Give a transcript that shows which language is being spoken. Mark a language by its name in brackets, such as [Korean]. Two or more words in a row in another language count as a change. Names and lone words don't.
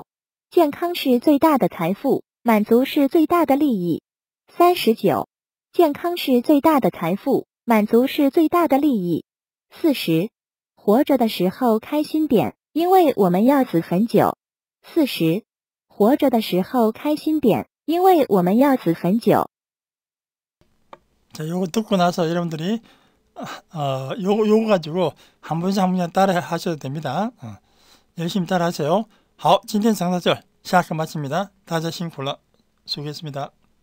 [Chinese] 健康是最大的财富，满足是最大的利益。39. 健康是最大的财富，满足是最大的利益。40. 活着的时候开心点，因为我们要死很久。40. 活着的时候开心点，因为我们要死很久。 [Korean] 자, 요거 듣고 나서 여러분들이 요거 가지고 한 번씩 한 번씩 따라 하셔도 됩니다. 열심히 따라 하세요. [Chinese] 好，今天讲到这儿，下课마칩니다。大家辛苦了，수고했습니다。